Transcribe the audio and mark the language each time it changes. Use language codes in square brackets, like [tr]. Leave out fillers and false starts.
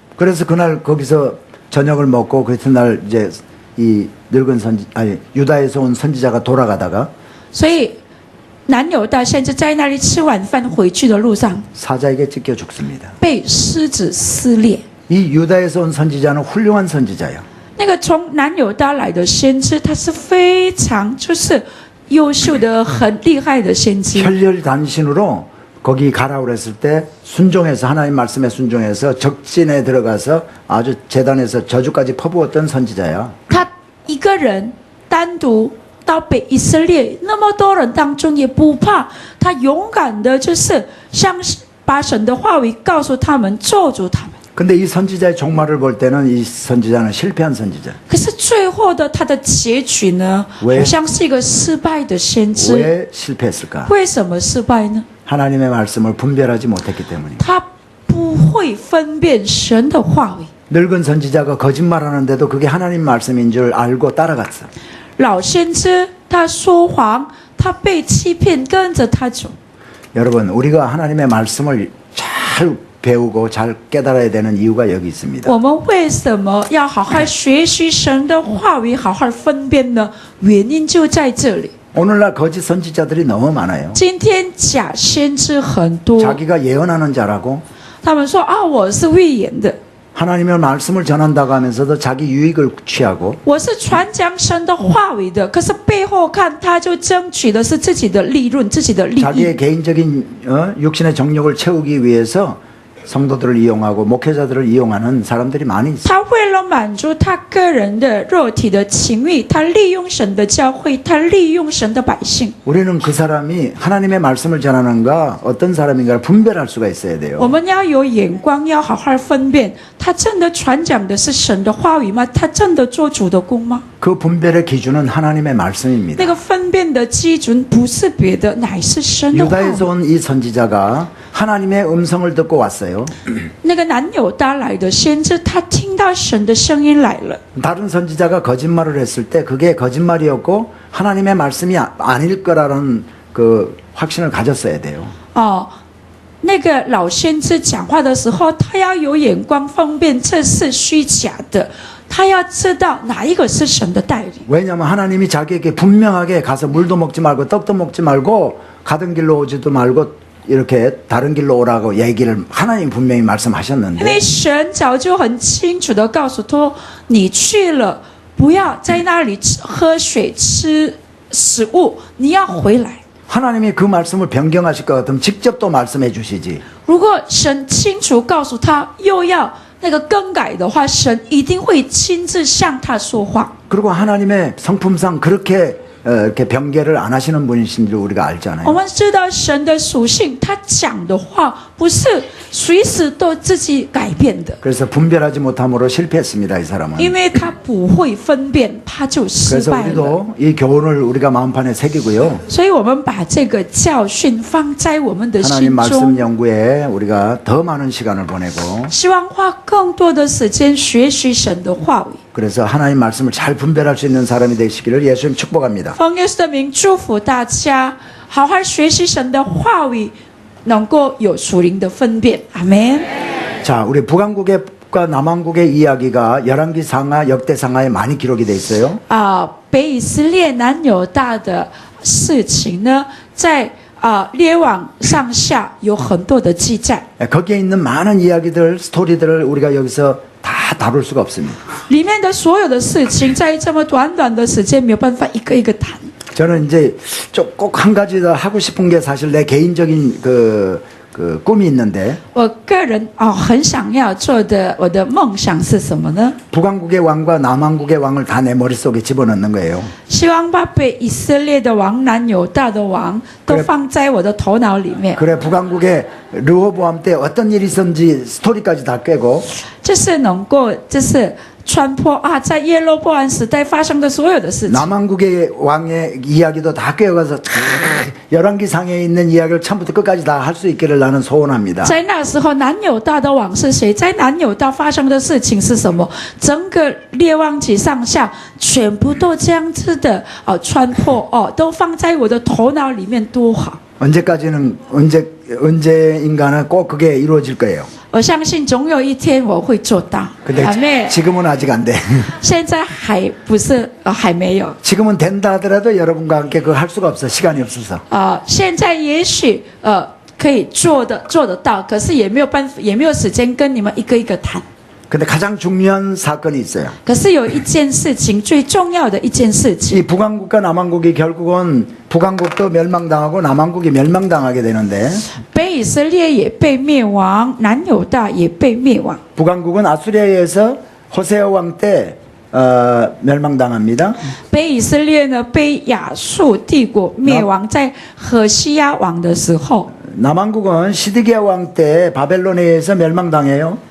[ko] 그래서 그날 거기서 저녁을 먹고 그 이튿날 이제 이 늙은 유다에서 온 선지자가 돌아가다가 [zh] 所以南犹大先知在那里吃晚饭回去的路上， [ko] 사자에게 찢겨 죽습니다. [zh] 被狮子撕裂。 [ko] 이 유다에서 온 선지자는 훌륭한 선지자예요. [zh] 那个从南犹大来的先知，他是非常优秀的、很厉害的先知。 [ko] 혈혈단신으로 거기 가라 그랬을 때 순종해서 하나님 말씀에 순종해서 적진에 들어가서 아주 제단에서 저주까지 퍼부었던 선지자야. [zh] 他一个人单独到北以色列，那么多人当中也不怕，他勇敢的像把神的话语告诉他们，咒诅他们。 [ko] 근데 이 선지자의 종말을 볼 때는 이 선지자는 실패한 선지자. [zh] 可是最后的他的结局呢， [ko] 왜 [zh] 好像是一个失败的先知。 [ko] 왜 실패했을까? [zh] 为什么失败呢？ [ko] 하나님의 말씀을 분별하지 못했기 때문입니다. [zh] 他不会分辨神的话语。 [ko] 늙은 선지자가 거짓말하는데도 그게 하나님 말씀인 줄 알고 따라갔어. [zh] 老先知他说谎，他被欺骗，跟着他走。 [ko] 여러분, 우리가 하나님의 말씀을 잘 배우고 잘 깨달아야 되는 이유가 여기 있습니다. [zh] 我们为什么要好好学习神的话语，好好分辨呢？原因就在这里。 [ko] 오늘날 거짓 선지자들이 너무 많아요. [zh] 今天假先知很多， [ko] 자기가 예언하는 자라고 [zh] 他们说啊，我是预言的， [ko] 하나님의 말씀을 전한다고 하면서도 자기 유익을 취하고 [zh] 我是传讲神的话语的，可是背后看，他就争取的是自己的利润、自己的利益。 [ko] 자기의 개인적인 육신의 정욕을 채우기 위해서 성도들을 이용하고 목회자들을 이용하는 사람들이 많이 있어요. [zh] 他为了满足他个人的肉体的情欲，他利用神的教会，他利用神的百姓。 [ko] 우리는 그 사람이 하나님의 말씀을 전하는가 어떤 사람인가를 분별할 수가 있어야 돼요. [zh] 我们要有眼光，要好好分辨，他真的传讲的是神的话语吗？他真的做主的工吗？ [ko] 그 분별의 기준은 하나님의 말씀입니다. [zh] 那个分辨的基准不是别的，乃是神的话语。 [ko] 유다에서 온 이 선지자가 하나님의 음성을 듣고 왔어요. [zh] 那个南犹大来的先知，他听到神的声音来了。 [ko] 다른 선지자가 거짓말을 했을 때 그게 거짓말이었고 하나님의 말씀이 아닐 거라는 그 확신을 가졌어야 돼요. [zh] 哦，那个老先知讲话的时候，他要有眼光分辨这是虚假的，他要知道哪一个是神的带领。 [ko] 왜냐하면 하나님이 자기에게 분명하게 가서 물도 먹지 말고 떡도 먹지 말고 가던 길로 오지도 말고 이렇게 다른 길로 오라고 얘기를 하나님 분명히 [zh] 因为 [ko] 말씀하셨는데 [zh] 神早就很清楚的告诉他，你去了，不要在那里喝水吃食物，你要回来。 [ko] 하나님이 그 말씀을 변경하실 것 같으면 직접 또 말씀해 주시지. [zh] 如果神清楚告诉他又要那个更改的话，神一定会亲自向他说话。 [ko] 그리고 하나님의 성품상 그렇게 이렇게 변개를 안 하시는 분이신 줄 우리가 [zh] 我 [ko] 알잖아요. [zh] 们知道神的属性，他讲的话不是随时都自己改变的， [ko] 그래서 분별하지 못함으로 실패했습니다, 이 사람은. [zh] 因为他不会分辨，他就失 [ko] 그래서 [zh] 败了。 [ko] 우리도 이 교훈을 우리가 마음판에 새기고요. [zh] 所以我们把这个教训放在我们的 [ko] 하나님 [zh] 心 [ko] 말씀 [zh] 中， [ko] 연구에 우리가 더 많은 시간을 보내고 [zh] 希望花更多的时间学习神的话语。 [ko] 그래서 하나님 말씀을 잘 분별할 수 있는 사람이 되시기를 예수님 축복합니다. [zh] 奉耶稣的名祝福大家，好好学习神的话语，能够有属灵的分辨。阿门。 [ko] 자, 우리 북왕국과 남왕국의 이야기가 열왕기상하, 역대상하에 많이 기록이 돼 있어요. [zh] 北以色列南犹大的事情呢，在列王上下有很多的记载， [ko] 거기에 있는 많은 이야기들, 스토리들을 우리가 여기서 다 다룰 수가 없습니다. [zh] 里面的所有的事情，在这么短短的时间没有办法一个一个谈。 [ko] 저는 이제 꼭 한 가지 더 하고 싶은 게 사실 내 개인적인 그 꿈이 있는데 [zh] 我个人很想要做的，我的梦想是什么呢？ [ko] 북왕국의 왕과 남왕국의 왕을 다 내 머릿속에 집어넣는 거예요. [zh] 希望把北以色列的王、南犹大的王都放在我的头脑里面， [ko] 그래 북왕국의 르호보암 때 어떤 일이 있었는지 스토리까지 다 깨고 [zh] 就是能够，就是穿破在耶罗波安时代发生的所有的事情。 [ko] 남왕국의 왕의 이야기도 다 깨어가서 열왕기상에 있는 이야기를 처음부터 끝까지 다 할 수 있기를 나는 소원합니다. [zh] 在那时候，南犹大的王是谁？在南犹大发生的事情是什么？整个列王纪上下全部都这样子的穿破都放在我的头脑里面，多好！ [ko] 언제인가는 꼭 그게 이루어질 거예요. [zh] 我相信总有一天我会做到。 [ko] 근데 [zh] 阿妹， [ko] 지금은 아직 안 돼. [zh] 现在还不是还没有。 [ko] 지금은 된다 하더라도 여러분과 함께 그걸 할 수가 없어. 시간이 없어서. [zh] 现在也许可以做得到，可是也没有办法，也没有时间跟你们一个一个谈。 [ko] 근데 가장 중요한 사건이 있어요. [zh] 可是有一件事情，最重要的一件事情， [ko] 이 북왕국과 남왕국이 결국은 북왕국도 멸망당하고 남왕국이 멸망당하게 되는데 [zh] 北以色列也被灭亡，南犹大也被灭亡。 [ko] 북왕국은 아수리아에 의해서 호세아 왕 때 멸망당합니다. [zh] 北以色列呢被亚述帝国灭亡，在何西亚王的时候， [ko] 남왕국은 시드기야 왕 때 바벨론에 의해서 멸망당해요.